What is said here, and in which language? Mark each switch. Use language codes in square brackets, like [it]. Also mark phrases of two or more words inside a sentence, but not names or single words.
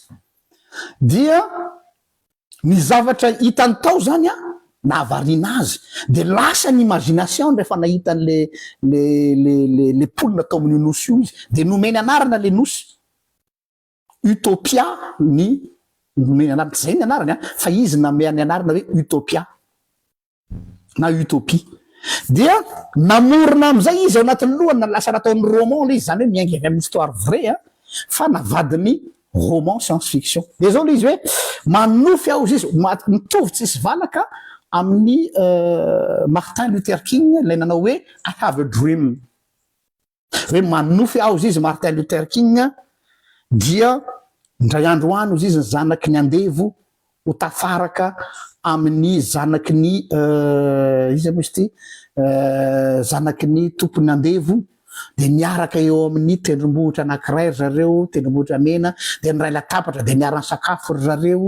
[mg] Dia ny zavatra hitany tao zany nahavariana azy, de lasa ny imagination rehefa nahita le polina tao amin'io nosy io izy, de nomeny anarana le nosy Utopia, ny nomeny anarana zay ny anarany fa izy nameny anarana hoe Utopia na utopie. Dia namorona am'izay izy ao anatin'ny lohany, lasa nataony roman le izy, zany hoe miaingy avy amin'ny [fr] histoire vrai [mg] fa navadiny [fr] roman science-fiction. [mg] De zao le izy hoe manofy aho izy mitovy tsisy valaka amin'ny Martin Luther King lay nanao hoe [en] I have a dream. [mg] Hoe manofy aho izy Martin Luther King, dia ndray andro any izy ny zanaky ny andevo ho tafaraka amin'ny zanaky ny izy moa izy ty zanaky ny tompony andevo, de miaraka eo amin'ny tendrombohitra anankiray zareo, tendrombohitra mena, de ny ray latabatra de miara-ny sakafo ry zareo.